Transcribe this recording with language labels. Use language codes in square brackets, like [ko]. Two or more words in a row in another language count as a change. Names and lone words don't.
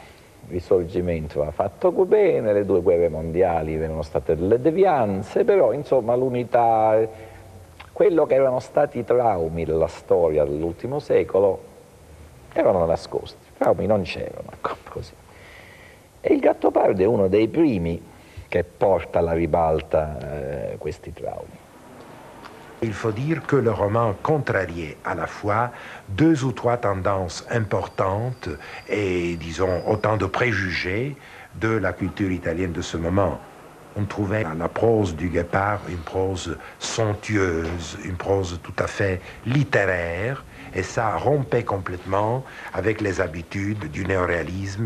[it] Il risorgimento ha fatto bene, le 2 guerre mondiali erano state delle devianze, però insomma l'unità, quello che erano stati i traumi della storia dell'ultimo secolo erano nascosti, i traumi non c'erano, così. E il Gattopardo è uno dei primi che porta alla ribalta questi traumi. [fr] Il faut dire que le roman contrariait à la fois 2 ou 3 tendances importantes et, disons, autant de préjugés de la culture italienne de ce moment. On trouvait à la prose du Guépard une prose somptueuse, une prose tout à fait littéraire, et ça rompait complètement avec les habitudes du néoréalisme.